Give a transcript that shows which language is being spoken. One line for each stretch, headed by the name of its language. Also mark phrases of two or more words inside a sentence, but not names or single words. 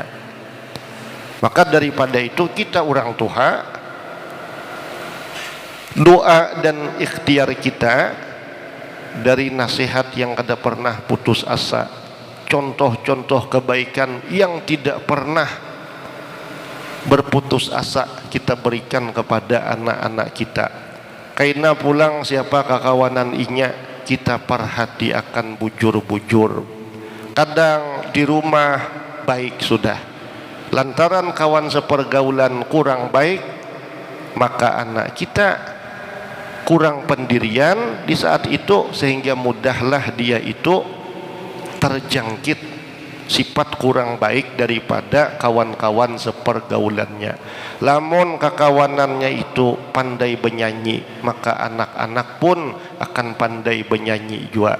Indonesian: Maka daripada itu kita orang tua, doa dan ikhtiar kita dari nasihat yang kada pernah putus asa, contoh-contoh kebaikan yang tidak pernah berputus asa kita berikan kepada anak-anak kita.
Banjar: Kaina pulang siapa kakawanan inya, kita perhati akan bujur-bujur.
Indonesian: Kadang di rumah baik sudah, lantaran kawan sepergaulan kurang baik, maka anak kita kurang pendirian di saat itu, sehingga mudahlah dia itu terjangkit sifat kurang baik daripada kawan-kawan sepergaulannya.
Banjar: Lamun kekawanannya itu pandai bernyanyi, maka anak-anak pun akan pandai bernyanyi juga.